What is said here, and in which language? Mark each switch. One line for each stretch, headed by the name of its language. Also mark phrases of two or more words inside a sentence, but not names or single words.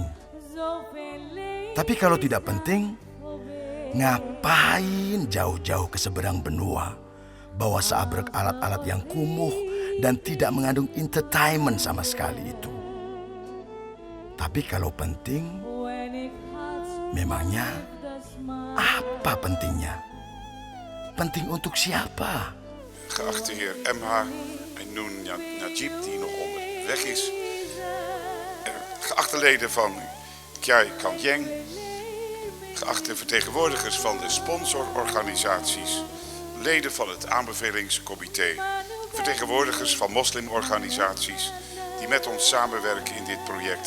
Indonesian: Tapi kalau tidak penting, ngapain jauh-jauh ke seberang benua, bawa seabrek alat-alat yang kumuh dan tidak mengandung entertainment sama sekali itu? Tapi kalau penting, memangnya apa pentingnya? Penting untuk siapa?
Dutch: Geachte heer M.H. en Noen Najib, die nog onderweg is. Geachte leden van Kiai Kanjeng. Geachte vertegenwoordigers van de sponsororganisaties. Leden van het aanbevelingscomité. Vertegenwoordigers van moslimorganisaties die met ons samenwerken in dit project.